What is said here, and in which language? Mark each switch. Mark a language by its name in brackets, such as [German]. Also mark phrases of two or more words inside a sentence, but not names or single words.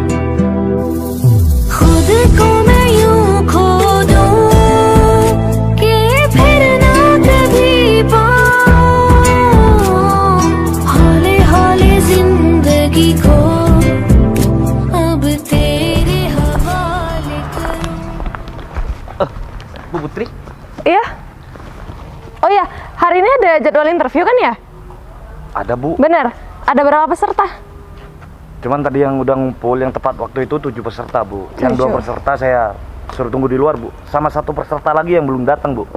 [Hindi] खुद को मैं यूं खो दूं कि फिर ना कभी पाऊं, हौले हौले जिंदगी को अब तेरे हवाले करूं। [Indonesian] Bu Putri, Iya. Oh iya, hari ini ada jadwal interview kan ya? ada Bu. Bener. Ada berapa peserta? Cuman tadi yang udah ngumpul yang tepat waktu itu 7 peserta Bu. Yang 2 peserta saya suruh tunggu di luar Bu. Sama 1 peserta lagi yang belum datang Bu.